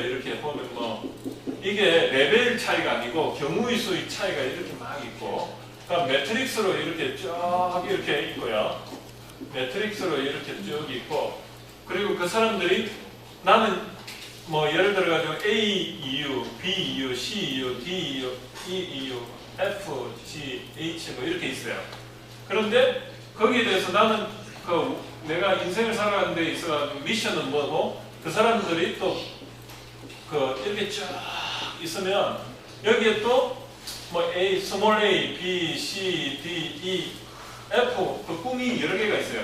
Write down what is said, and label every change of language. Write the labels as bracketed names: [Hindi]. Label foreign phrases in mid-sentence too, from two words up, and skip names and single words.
[Korean] 이렇게 보면 뭐 이게 레벨 차이가 아니고 경우의 수의 차이가 이렇게 막 있고, 그러니까 매트릭스로 이렇게 쭉 이렇게 있고요. 매트릭스로 이렇게 쭉 있고, 그리고 그 사람들이 나는 뭐 예를 들어 가지고 A EU, B EU, C EU, D EU, E EU, F, G, H 뭐 이렇게 있어요. 그런데 거기에 대해서 나는 그 내가 인생을 살아가는 데 있어 미션은 뭐고, 그 사람들이 또 그 이렇게 쭉 있으면 여기에 또 뭐 A, 스몰 a, B, C, D, E, F 그 꿈이 여러 개가 있어요.